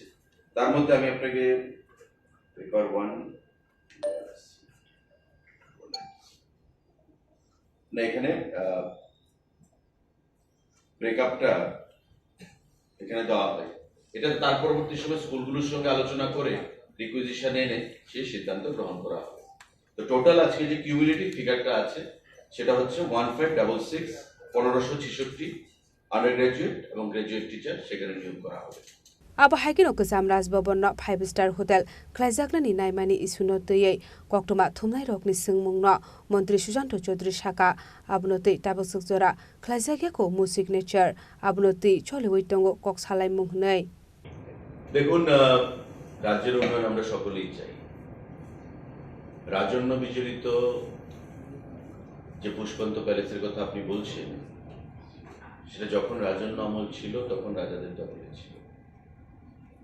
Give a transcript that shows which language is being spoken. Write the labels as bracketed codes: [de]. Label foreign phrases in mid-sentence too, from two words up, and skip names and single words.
[bn] তার মধ্যে আমি আপনাকে পেপার 1 না এখানে ব্রেকআপটা এখানে দেওয়া হয়, এটা তার পরবর্তী সময় স্কুলগুলোর সঙ্গে আলোচনা করে রিকুইজিশন এনে সেই সিদ্ধান্ত গ্রহণ করা হবে। তো টোটাল আজকে যে [en] cumulative figureটা [bn] আছে সেটা হচ্ছে 1566 1566 আন্ডারগ্রাজুয়েট এবং [en] graduate teacher [bn] সেখানে নিয়োগ করা হবে। [trp] Aba haikino kezam Rajbhavan no 5-star hotel khlaijaklani naimani isuno tei koktoma thumnai rokni singmungno Mantri Sujanto Chaudhary Saka abnoti tabasuk jora khlaijagyako mu signature abnoti cholewoi tongo koksalai mungnai। [bn] দেখুন, রাজ্যের উন্নয়ন আমরা সকলেই চাই। রাজন্য বিচলিত যে পুষ্পন্ত প্যালেসের কথা আপনি বলছেন সেটা যখন রাজন্য আমল ছিল তখন রাজাদের দখলে ছিল।